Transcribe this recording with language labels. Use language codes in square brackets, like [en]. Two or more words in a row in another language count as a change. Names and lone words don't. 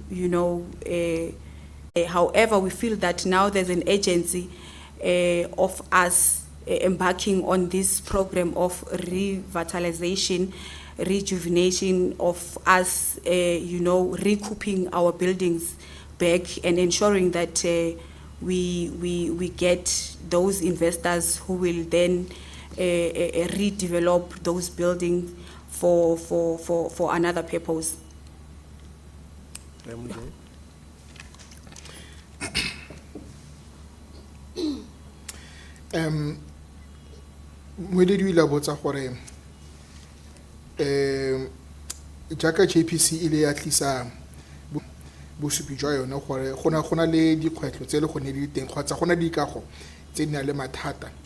[en] however, we feel that now there's an agency of us embarking on this program of revitalization, rejuvenation of us, recouping our buildings back and ensuring that we get those investors who will then redevelop those buildings for another purpose. [tn] Moeledi o ile a botsa gore jaaka JPC ile ya tlisa bosupi jwa yone gore go na le dikgwetlho tse le go ne di teng kgotsa go na di dikago tse di nang le mathata